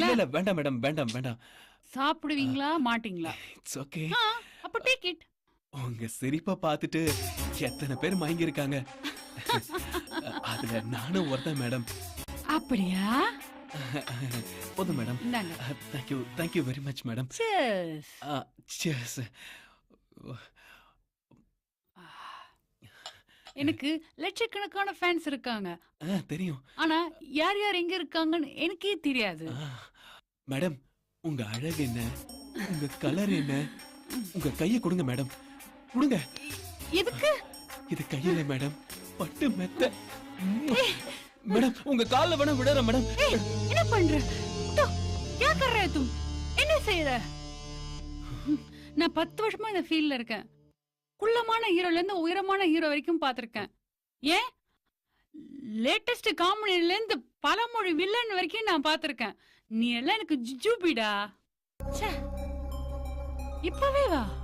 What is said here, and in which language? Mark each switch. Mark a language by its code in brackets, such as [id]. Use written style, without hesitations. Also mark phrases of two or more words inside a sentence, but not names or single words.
[ta] இல்ல வேண்டாம் மேடம், வேண்டாம் வேண்டாம். சாப்பிடுவீங்களா மாட்டீங்களா? [en] it's okay. அப்ப take it. [ta] உங்க சிரிப்பை பார்த்துட்டு எத்தனை பேர் மயங்கி இருக்காங்க. அதுல நானும் ஒருத்தன் மேடம். அப்படியா? போதும் மேடம். இந்தாங்க. [en] thank you very much madam. [ta] Cheers. Cheers. எனக்கு லட்சக்கணக்கான ஃபேன்ஸ் இருக்காங்க. தெரியும். ஆனா யார் யார் எங்க இருக்காங்கன்னு எனக்கே தெரியாது. மேடம், உங்க அழகு என்ன, உங்க கலர் என்ன, உங்க கையை கொடுங்க மேடம், கொடுங்க. எதுக்கு? இது கையில மேடம், பட்டு மெத்த. மேடம், உங்க கால்ல வேணா விடுற மேடம். என்ன பண்ற? தோ, [hi] क्या कर रहे तुम? [ta] என்ன செய்யற? நான் 10 வருஷமா இந்த ஃபீல்ட்ல இருக்கேன். குள்ளமான ஹீரோல இருந்து உயரமான ஹீரோ வரைக்கும் பாத்திருக்கேன். ஏன் லேட்டஸ்ட் காமெடில இருந்து பலமொழி வில்லன் வரைக்கும் நான் பாத்திருக்கேன். நீ எல்லாம் எனக்கு ஜுஜுபிடா. ச்சே, இப்பவே வா.